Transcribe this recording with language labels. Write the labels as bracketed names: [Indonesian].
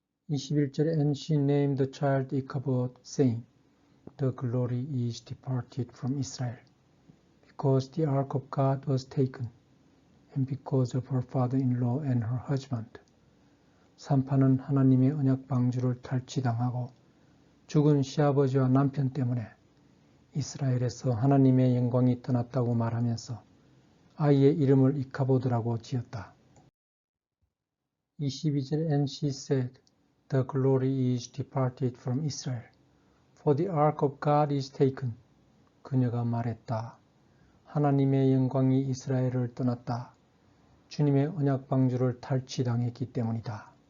[English] 21절에 And she named the child Ichabod, saying, The glory is departed from Israel, because the ark of God was taken, and because of her father-in-law and her husband. [Korean] 산파는 하나님의 언약 방주를 탈취당하고 죽은 시아버지와 남편 때문에 이스라엘에서 하나님의 영광이 떠났다고 말하면서 아이의 이름을 이카보드라고 지었다. [English] 22절 And she said, The glory is departed from Israel, for the ark of God is taken. [Korean] 그녀가 말했다. 하나님의 영광이 이스라엘을 떠났다. 주님의 언약 방주를 탈취당했기 때문이다.